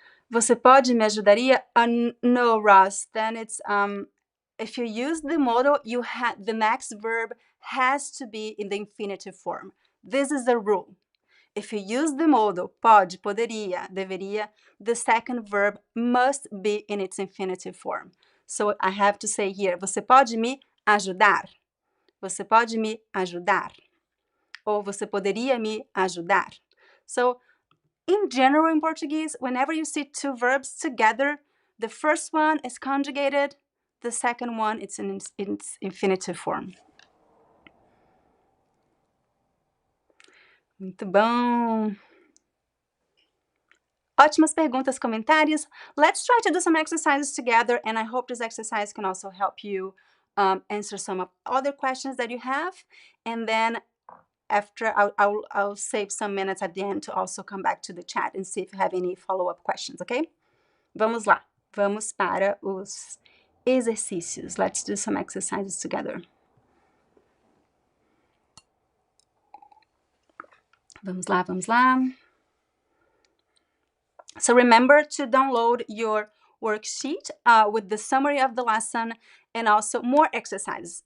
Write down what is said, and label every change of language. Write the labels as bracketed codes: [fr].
[pt] Você pode me ajudaria? [en] No, Ross. Then it's if you use the modal, the next verb has to be in the infinitive form. This is the rule. If you use the modal pode, poderia, deveria, the second verb must be in its infinitive form. So I have to say here, [pt] você pode me ajudar? Você pode me ajudar? Ou você poderia me ajudar? So [en] In general, in Portuguese, whenever you see two verbs together, the first one is conjugated, the second one it's in its infinitive form. [pt] Muito bom! Ótimas perguntas, comentários. [en] Let's try to do some exercises together, and I hope this exercise can also help you answer some of other questions that you have. And then after, I'll save some minutes at the end to also come back to the chat and see if you have any follow-up questions, okay? [pt] Vamos lá. Vamos para os exercícios. [en] Let's do some exercises together. [pt] Vamos lá, vamos lá. [en] So remember to download your worksheet with the summary of the lesson and also more exercises.